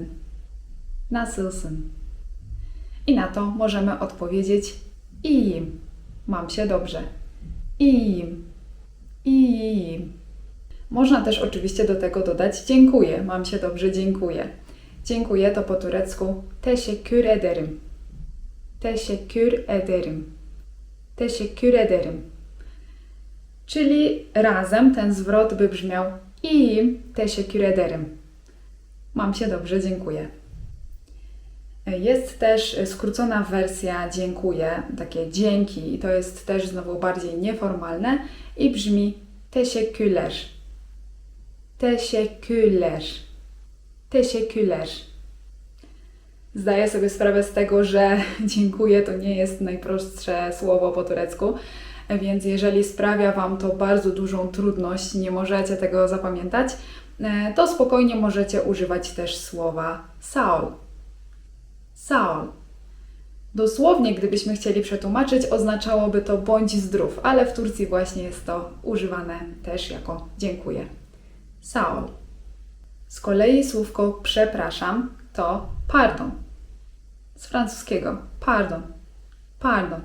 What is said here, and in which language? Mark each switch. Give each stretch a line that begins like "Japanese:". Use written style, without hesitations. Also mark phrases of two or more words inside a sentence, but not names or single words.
Turkish: Nasılsın?
Polish: I na to możemy odpowiedzieć iyiyim. Mam się dobrze.
Turkish: İyiyim. İyiyim.
Polish: Można też oczywiście do tego dodać dziękuję. Mam się dobrze, dziękuję. Dziękuję to po turecku
Turkish: teşekkür ederim. Teşekkür ederim. Teşekkür ederim.
Polish: Czyli razem ten zwrot by brzmiał
Turkish: iyiyim, teşekkür ederim.
Polish: Mam się dobrze, dziękuję. Jest też skrócona wersja dziękuję, takie dzięki, i to jest też znowu bardziej nieformalne i brzmi teşekkürler.
Turkish: Teşekkürler. Teşekkürler.
Polish: Zdaję sobie sprawę z tego, że dziękuję to nie jest najprostsze słowo po turecku, więc jeżeli sprawia Wam to bardzo dużą trudność, nie możecie tego zapamiętać, to spokojnie możecie używać też słowa
Turkish: sağ ol. Sağ ol.
Polish: Dosłownie, gdybyśmy chcieli przetłumaczyć, oznaczałoby to bądź zdrów, ale w Turcji właśnie jest to używane też jako dziękuję.
Turkish: Sağ ol.
Polish: Z kolei słówko przepraszam to pardon. Z francuskiego pardon. Pardon.